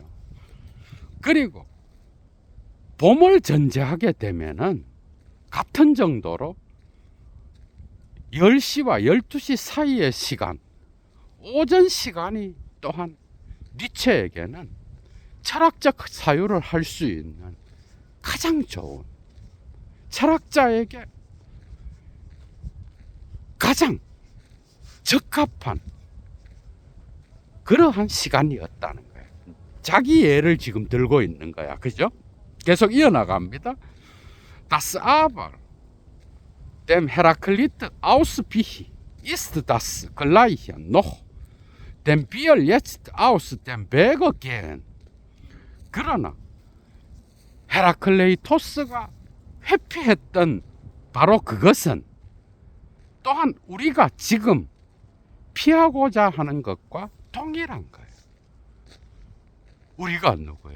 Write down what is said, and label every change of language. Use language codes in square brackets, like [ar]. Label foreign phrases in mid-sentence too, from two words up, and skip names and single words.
[ko] 그리고 봄을 전제하게 되면은 같은 정도로 10시와 12시 사이의 시간, 오전 시간이 또한 니체에게는 철학적 사유를 할 수 있는 가장 좋은, 철학자에게 가장 적합한 그러한 시간이었다는 거예요. 자기 예를 지금 들고 있는 거야. 그죠? 계속 이어나갑니다. [de] Das aber dem Heraklit Ausbich ist das Gleiche noch, dem wir jetzt aus dem Wege gehen. [ko] 그러나 헤라클레이토스가 회피했던 바로 그것은 또한 우리가 지금 피하고자 하는 것과 동일한 거예요. 우리가 누구예요?